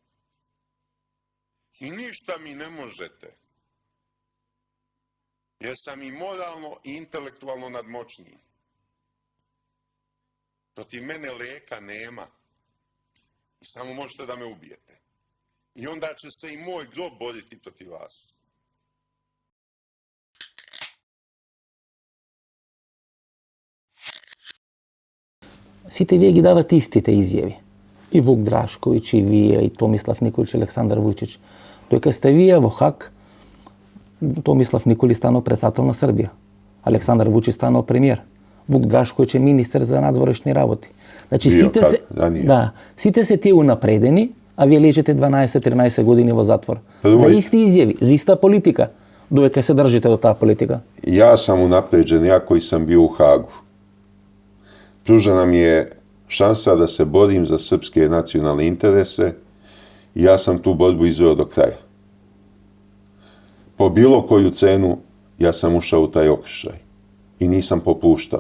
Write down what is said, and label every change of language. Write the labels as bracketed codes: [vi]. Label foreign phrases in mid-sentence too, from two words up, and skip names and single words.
[sr] I ništa mi ne možete. Jer sam i moralno i intelektualno nadmoćniji. Protiv mene lijeka nema. I samo možete da me ubijete. I onda će se i moj grob boriti protiv vas. [mk] Сите вие ги давате истите изјави. И Вук Драшковиќ, и вие, и Томислав Николиќ, Александар Вујчиќ. Доека сте вие во Хаг, Томислав Николиќ станал председател на Србија. Александар Вујчиќ станал премиер. Вук Драшковиќ е министер за надворешни работи. Значи сите се тие унапредени, а вие лежите 12-13 години во затвор. За исти изјави, за иста политика. Доека се држите до таа политика? [sr] Ja sam unapređen, ja koji sam bio u Hagu. Pružena mi je šansa da se borim za srpske nacionalne interese i ja sam tu borbu izveo do kraja. Po bilo koju cenu ja sam ušao u taj okršaj i nisam popuštao.